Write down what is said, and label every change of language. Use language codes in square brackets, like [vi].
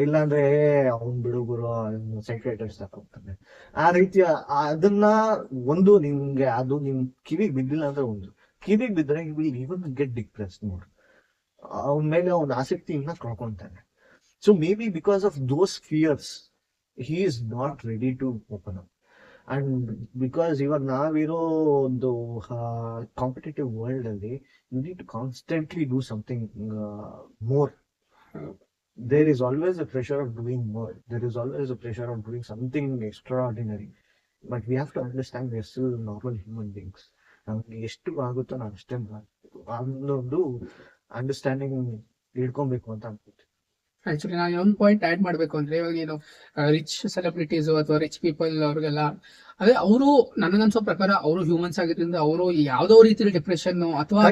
[kn] ಇಲ್ಲಾಂದ್ರೆ ಅವ್ನ್ ಬಿಡುಗರು ಸೈಕ್ರೇಟಿಸ್ಟ್ ಹೋಗ್ತಾನೆ. ಆ ರೀತಿಯ ಅದನ್ನ ಒಂದು ನಿಮ್ಗೆ ಅದು ನಿಮ್ ಕಿವಿಗೆ ಬಿದ್ದಿಲ್ಲ ಅಂದ್ರೆ, ಒಂದು ಕಿವಿಗೆ ಬಿದ್ದರೆ [en] You will even get depressed more. [kn] ಅವನ ಮೇಲೆ ಅವ್ನ ಆಸಕ್ತಿಯನ್ನ ಕಳ್ಕೊಂತಾನೆ. [en] So maybe because of those fears, he is not ready to open up. And because [kn] ಇವಾಗ ನಾವಿರೋ ಒಂದು [en] Competitive world ಅಲ್ಲಿ you need to constantly do something more. There is always a pressure of doing more. There is always a pressure of doing something extraordinary. But we have to understand we are still normal human beings. [kn] ನಮ್ಗೆ ಎಷ್ಟು ಆಗುತ್ತೋ ನಾವು ಅಷ್ಟೇ ಮಾಡಬೇಕು ಅನ್ನೊಂದು understanding ಇಟ್ಕೊಬೇಕು ಅಂತ ಅನ್ಸುತ್ತೆ. ಆಕ್ಚುಲಿ ನಾನು ಒಂದು ಪಾಯಿಂಟ್ ಆಡ್ ಮಾಡ್ಬೇಕು ಅಂದ್ರೆ, ಇವಾಗ ಏನು ರಿಚ್ ಸೆಲೆಬ್ರಿಟೀಸ್ ಅಥವಾ ರಿಚ್ ಪೀಪಲ್ ಅವ್ರಿಗೆಲ್ಲ ಅದೇ ಅವರು ನನಗನ್ಸೋ ಪ್ರಕಾರ ಅವರು ಹ್ಯೂಮನ್ಸ್ ಆಗಿದ್ರಿಂದ ಅವರು ಯಾವ್ದೋ ರೀತಿಯಲ್ಲಿ ಡಿಪ್ರೆಷನ್ ಅಥವಾ